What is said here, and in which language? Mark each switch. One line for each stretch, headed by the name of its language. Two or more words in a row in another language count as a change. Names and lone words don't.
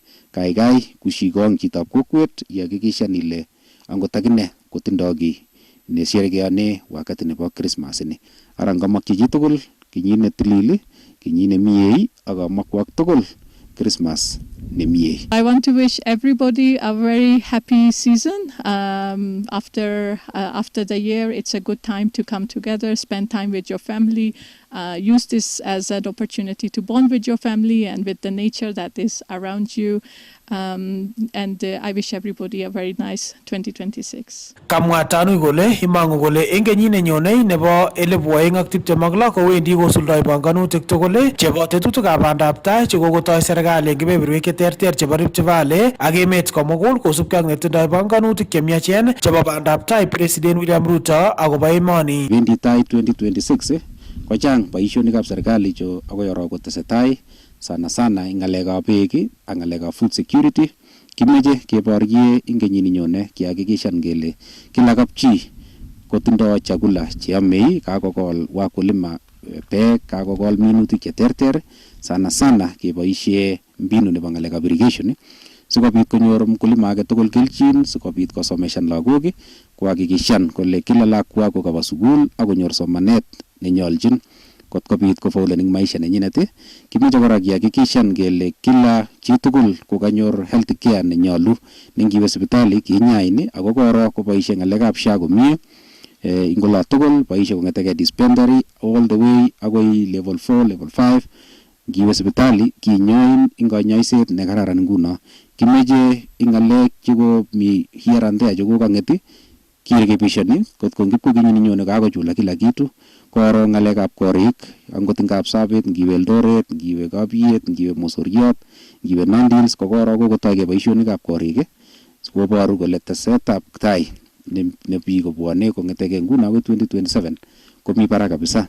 Kalenjin: Kaikai kushikong chitab kokwet ihakikishan ile angot akine kotindoi ki nesherekeane wakati nebo Christmas ini. Ara ngamakyi chi tugul kenyit netilil, kenyit nemie ak amakwak tugul Christmas nemie.
English: I want to wish everybody a very happy season. After the year, it's a good time to come together, spend time with your family, use this as an opportunity to bond with your family and with the nature that is around you. And I wish everybody a very nice 2026.
Kalenjin: Kamwa Tanui kole imangu kole eng kenyit nenyone nebo 2026 kowendi kosuldoi banganutik tugul chebo tetutikab bandab tai chekokotoi serikali eng kebeberwek cheterter chebo Rift Valley ak emet komugul kosubkei ak netindoi banganutik chemiachen chebo bandab tai President William Ruto akobo emoni. Wendi tai 2026 kochang boisionikab serikali cho akoi oro kotesetai sana eng ngalekab beek ak ngalekab
English: food security.
Kalenjin: Kimeche keborye eng kenyit nenyone kihakikishan kele
Swahili: kila kapchi
Kalenjin: kotindoi chakula cheyamei, kakokol wakulima beek, kakokol minutik cheterter, sana keboisie mbinu nebo ngalekab irrigation sikobit konyor mkulima age tugul kelchin, sikobit kosomeshan lagok, kuhakikishan kole kila lakwa kokaba sukul ak konyor somanet nenyolchin kot kobit kofaulen eng maisha nenyinet. Kimeche kora kihakikishan kele kila chitugul kokanyor
English: health care
Kalenjin: nenyolu, nengiwe sipitali kinyain ako koro koboisie ngalekab SHA komie ing ola tugul, boisie kongeteke dispensary
English: all the way
Kalenjin: akoi
English: level 4 level 5.
Kalenjin: Ngiwe sipitali kinyoin ing kanyoiset nekararan. Nguno kimeche ing ngalek cheko mi
English: here and there
Kalenjin: cheko kangeti kirekebishani kot kongipko kenyit nenyone kakochula
Swahili: kila kitu,
Kalenjin: koro ngalekab korik angot ngap Sabet, ngiwe Eldoret, ngiwe Kabiet, ngiwe Mosoriot, ngiwe Nandils, kokoro kokotoi boisionikab korik sikoboru kole tesetab tai ne biik kobwone kongeteke nguno akoi 2027 komi barak kabisa.